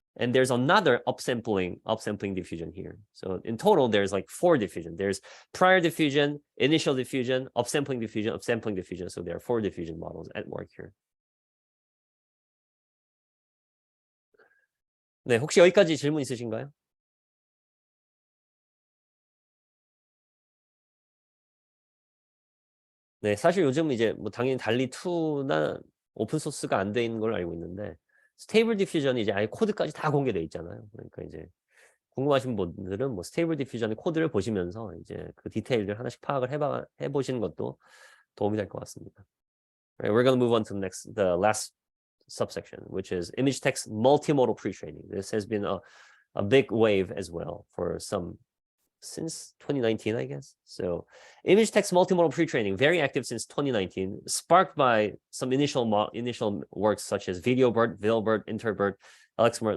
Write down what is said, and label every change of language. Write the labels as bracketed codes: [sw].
[en] And there's another upsampling diffusion here. So in total, there's like 4 diffusion. There's prior diffusion, initial diffusion, upsampling diffusion. So there are 4 diffusion models at work here. [ko] 네, 혹시 여기까지 질문 있으신가요? 네, 사실 요즘 이제 뭐 당연히 달리2나 오픈 소스가 안 돼 있는 걸로 알고 있는데 스테이블 디퓨전이 이제 아예 코드까지 다 공개돼 있잖아요. 그러니까 이제 궁금하신 분들은 뭐 스테이블 디퓨전의 코드를 보시면서 이제 그 디테일들 하나씩 파악을 해보시는 것도 도움이 될 것 같습니다. [en] Right, we're going to move on to the last subsection, which is image text multimodal pre-training. This has been a big wave as well for since 2019, I guess. So image text multimodal pre-training, very active since 2019, sparked by some initial works such as VL-BERT, ViLBERT, InterBERT, LXMERT.